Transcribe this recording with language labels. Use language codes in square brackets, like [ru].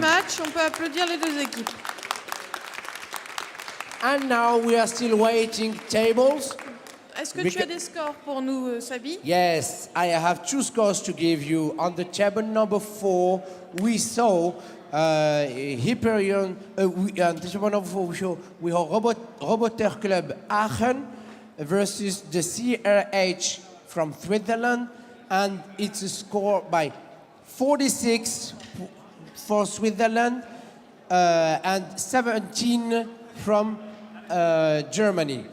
[fr] match, on peut applaudir les deux équipes. [en] And now we are still waiting tables. [fr] Est-ce que tu as des scores pour nous, Sabi? [en] Yes, I have 2 scores to give you. On the table number 4, we saw Hyperion. On the table number 4, we have Roboter Club Aachen versus the CRH from Switzerland, and it's a score by 46 for Switzerland and 17 from Germany.